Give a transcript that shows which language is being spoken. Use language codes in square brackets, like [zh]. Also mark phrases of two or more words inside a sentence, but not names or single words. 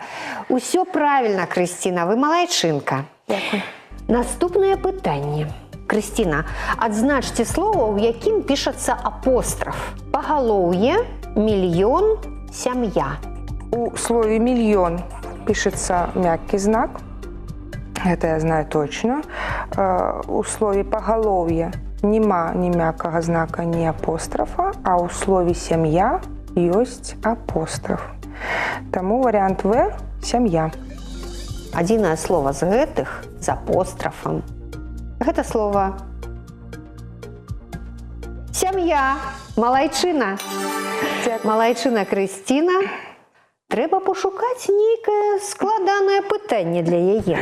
[be] Усё правільна, Крысціна, вы малайчынка. [uk] Дякую. [be] Наступнае пытанне. Крысціна, адзначце слова, у якім пішацца апостраф. Пагалоўе, мільён, сям'я. [ru] У слове «мільён» пишется мягкий знак. Это я знаю точно. У слове «поголовье» нема ни мягкого знака, ни апострофа, а у слове «сям'я» есть апостроф. Тому вариант В – «сям'я». [be] Адзінае слова з гэтых з апострафам. Гэта слово «сям'я». Малайчына. Малайчына Крысціна. Трэба пошукаць нейкае складанае пытанне для яе.